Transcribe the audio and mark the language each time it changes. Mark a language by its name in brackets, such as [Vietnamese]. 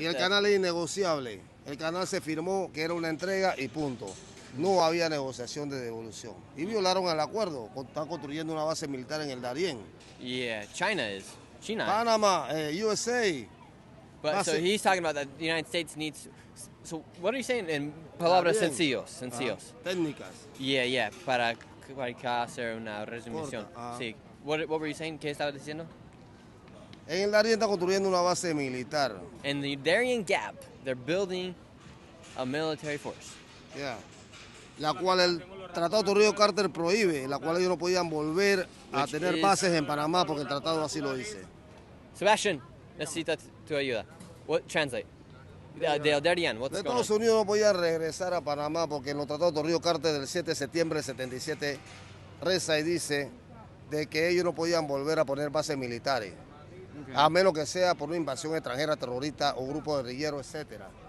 [Spanish] Y el canal es innegociable. El canal se firmó que era una entrega y punto. No había negociación de devolución. Y violaron el acuerdo. Están construyendo una base militar en el Darién. [English] Yeah, China. Panama, USA. But so he's talking about that the United States needs. So what are you saying in [Spanish] palabras sencillos? Técnicas. Yeah, para hacer una resumición. [English] Sí. What were you saying? [Spanish] ¿Qué estaba diciendo? En el Darién están construyendo una base militar. [English] In the Darien Gap, they're building a military force. Yeah. [Spanish] La cual el Tratado Trujillo-Carter prohíbe, la cual ellos no podían volver a tener bases en Panamá porque el tratado así lo dice. Sebastian, necesita tu ayuda. [English] What translate? De Darien, what's going on? [Spanish] Estados Unidos no podía regresar a Panamá porque en los tratados Trujillo-Carter del 7 de septiembre del 77 reza y dice de que ellos no podían volver a poner bases militares, a menos que sea por una invasión extranjera, terrorista o grupo guerrillero, etc.